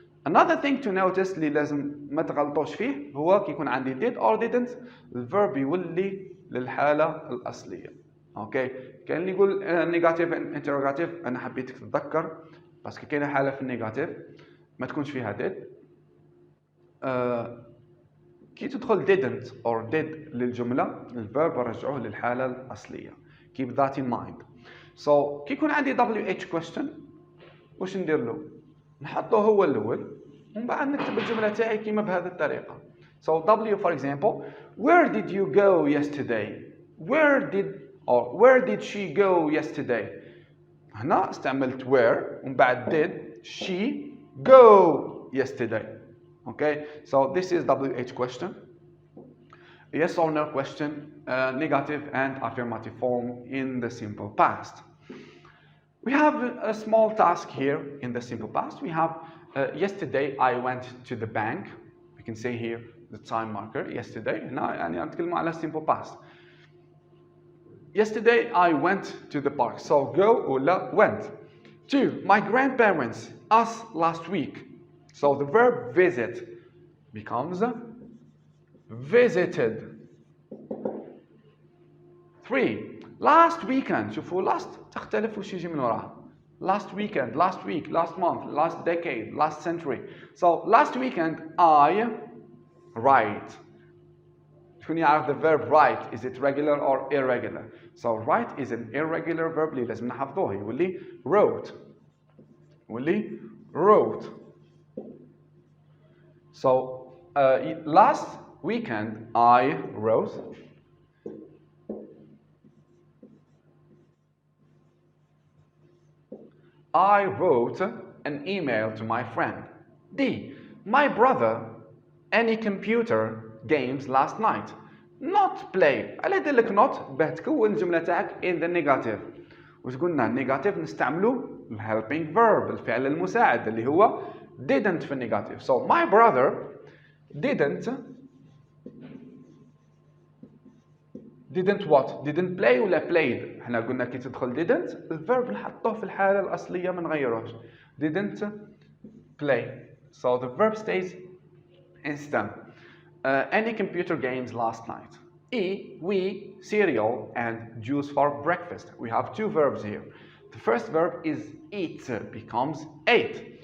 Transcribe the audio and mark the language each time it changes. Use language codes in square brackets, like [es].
[en] Another thing to notice [ar] اللي لازم ما تغلطوش فيه هو كي يكون عندي did or didn't الverb يولي للحالة الأصلية. اوكي كان اللي يقول [en] negative and interrogative [ar] أنا حبيتك تتذكر بس كاينه حاله في النيجاتيف ما تكونش فيها did. كي تدخل didn't or did للجمله الفيرب رجعوه للحاله الاصليه. [en] Keep that in mind. [ar] So كي يكون عندي WH question واش ندير له؟ نحطه هو الاول ومن بعد نكتب الجمله تاعي كيما بهذه الطريقه. [en] So W for example, where did you go yesterday? Where did she go yesterday? [ar] هنا استعملت where ومن بعد [en] did she go yesterday. Okay, so this is WH question. Yes or no question, negative and affirmative form in the simple past. We have a small task here in the simple past. We have yesterday I went to the bank. We can say here the time marker yesterday. [ar] هنا يعني نتكلم على simple past. [en] Yesterday I went to the park. So go ولا went. 2. My grandparents us last week. So the verb visit becomes visited. 3. Last weekend. [ar] شوفوا last تختلف وش يجي من وراها. [en] Last weekend, last week, last month, last decade, last century. So last weekend I write. [ar] شكون يعرف [en] the verb write? Is it regular or irregular? So write is an irregular verb [ar] اللي لازم نحفظوه يولي [en] wrote. [ar] يولي wrote. [en] So last weekend I wrote. I wrote an email to my friend. D. My brother any computer games last night. Not play. [ar] على يدير لك not باه تكون الجملة تاعك in the negative. واش قلنا negative نستعملو helping verb الفعل المساعد اللي هو didn't في negative. [en] So my brother didn't what? Didn't play ولا played. [ar] احنا قلنا كي تدخل didn't الفيرب نحطوه في الحالة الأصلية ما نغيروهش. [en] Didn't play. So the verb stays in stem. Any computer games last night. E. We cereal and juice for breakfast. We have two verbs here. The first verb is eat becomes ate.